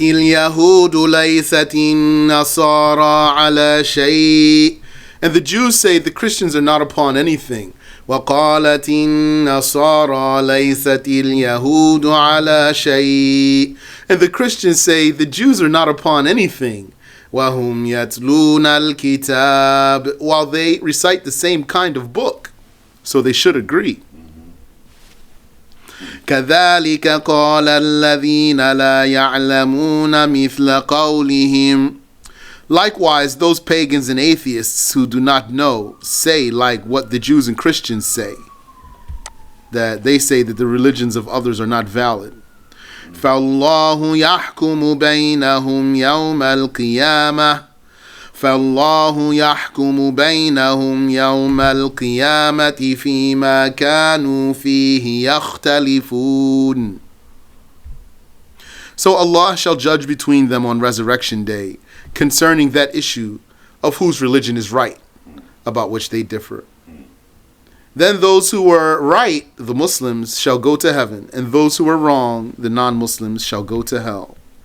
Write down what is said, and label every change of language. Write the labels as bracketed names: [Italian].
[Arabic] اليهود ليست النصارى على شيء. [English] And the Jews say the Christians are not upon anything. [Arabic] وقالت النصارى ليست اليهود على شيء. [English] And the Christians say the Jews are not upon anything. [Arabic] وَهُمْ يَتْلُونَ الْكِتَابِ, [English] while they recite the same kind of book. So they should agree. [Arabic] كَذَلِكَ قَالَ الَّذِينَ لَا يَعْلَمُونَ مِثْلَ قَوْلِهِمْ. [English] Likewise, those pagans and atheists who do not know say like what the Jews and Christians say. That they say that the religions of others are not valid. [Arabic] فالله يحكم بينهم يوم القيامة فالله يحكم بينهم يوم القيامة فيما كانوا فيه يختلفون. [English] So Allah shall judge between them on resurrection day concerning that issue of whose religion is right, about which they differ. Then those who were right, the Muslims, shall go to heaven, and those who were wrong, the non-Muslims, shall go to hell.